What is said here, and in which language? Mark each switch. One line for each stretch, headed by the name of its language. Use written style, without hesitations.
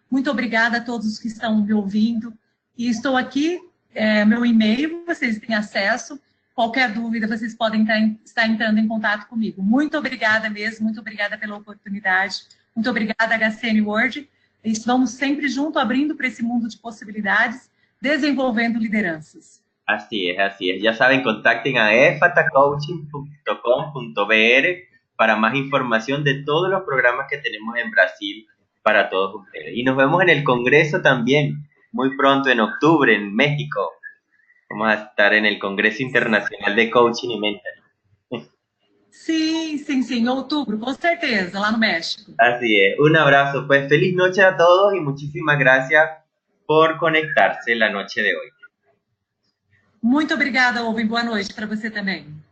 Portuguese: Muito obrigada a todos que estão me ouvindo. E estou aqui, meu e-mail, vocês têm acesso. Qualquer dúvida, vocês podem estar entrando em contato comigo. Muito obrigada mesmo, muito obrigada pela oportunidade. Muito obrigada, HCN World. Estamos sempre junto, abrindo para esse mundo de possibilidades, desenvolvendo lideranças.
Spanish: Así es, así es. Ya saben, contacten a efatacoaching.com.br para más información de todos los programas que tenemos en Brasil para todos ustedes. Y nos vemos en el Congreso también, muy pronto en octubre en México. Vamos a estar en el Congreso Internacional de Coaching y Mentoring.
Portuguese: Sim, em outubro, com certeza, lá no México.
Spanish: Así es. Un abrazo. Pues feliz noche a todos y muchísimas gracias por conectarse la noche de hoy.
Portuguese: Muito obrigada, Owen. Boa noite para você também.